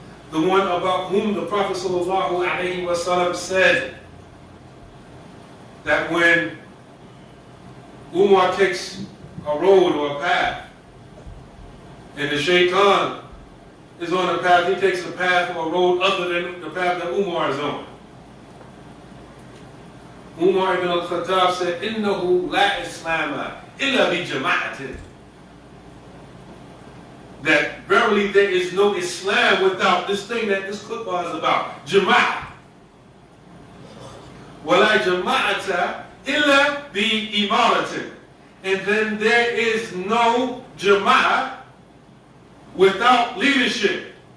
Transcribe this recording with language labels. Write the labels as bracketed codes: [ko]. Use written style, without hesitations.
[en] The one about whom the Prophet sallallahu alayhi wa sallam said that when Umar takes a road or a path, and the shaitan is on a path, he takes a path or a road other than the path that Umar is on. Umar ibn al-Khattab said, [ar] إِنَّهُ لَا إِسْلَامَ إِلَّا بِجَمَاعَةٍ. [en] That verily there is no Islam without this thing that this khutbah is about, Jamaa'ah. [ar] وَلَا جَمَاعَةَ إِلَّا بِإِمَارَةٍ. [en] And then there is no Jamaa'ah without leadership.